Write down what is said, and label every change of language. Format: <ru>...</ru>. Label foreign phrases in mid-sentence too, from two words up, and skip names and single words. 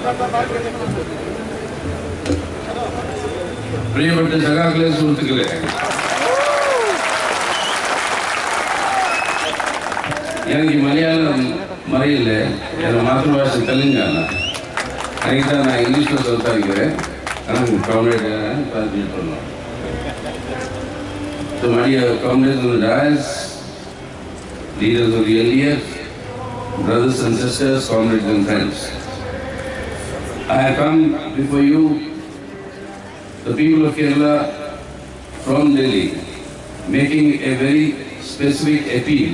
<ml>പ്രിയപ്പെട്ട സഖാക്കളെ, സുഹൃത്തുക്കളെ,</ml> <ta>எனக்கு மலையாளம் மறையில, என் மாதృభాష தெலுங்கானா. அதுக்கு தான் நான் இங்கிலீஷில் சொல்லிக்கிறேன். ஆனால்</ta> <en>comrade translate</en> <ta>பண்ணலாம்.</ta> <en>So my dear comrades on the dais, leaders of the LDF, brothers and sisters, comrades and friends, I have come before you, the people of Kerala, from Delhi, making a very specific appeal.</en>